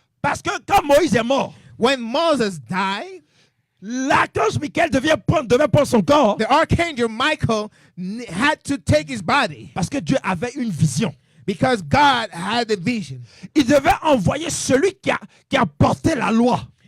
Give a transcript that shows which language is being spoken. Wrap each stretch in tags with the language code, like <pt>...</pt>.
<fr>Parce que quand Moïse est mort,</fr> <en>When Moses died,</en> <fr>l'archange Michael devait prendre son corps</fr> <en>the archangel Michael had to take his body</en> <fr>parce que Dieu avait une vision.</fr> <en>because God had a vision.</en> <fr>Il devait envoyer celui qui a porté la loi.</fr>